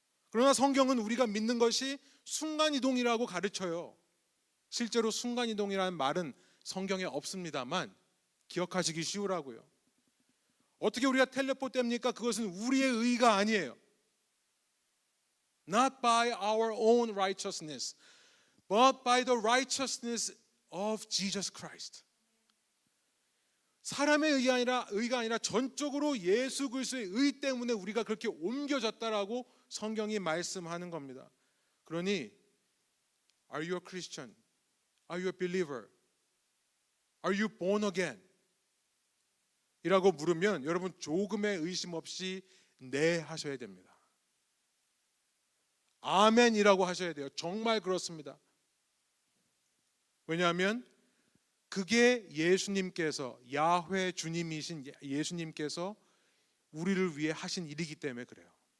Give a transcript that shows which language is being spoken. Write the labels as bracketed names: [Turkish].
[Korean] 그러나 성경은 우리가 믿는 것이 순간이동이라고 가르쳐요. 실제로 순간이동이라는 말은 성경에 없습니다만 기억하시기 쉬우라고요. 어떻게 우리가 텔레포트 됩니까? 그것은 우리의 의가 아니에요. [English] Not by our own righteousness, but by the righteousness of Jesus Christ. [Korean] 사람의 의가 아니라 전적으로 예수 그리스도의 의 때문에 우리가 그렇게 옮겨졌다라고 성경이 말씀하는 겁니다. 그러니 [English] Are you a Christian? Are you a believer? Are you born again? [Korean] 이라고 물으면 여러분 조금의 의심 없이 네 하셔야 됩니다. 아멘이라고 하셔야 돼요. 정말 그렇습니다. 왜냐하면 그게 예수님께서 야훼 주님이신 예수님께서 우리를 위해 하신 일이기 때문에 그래요.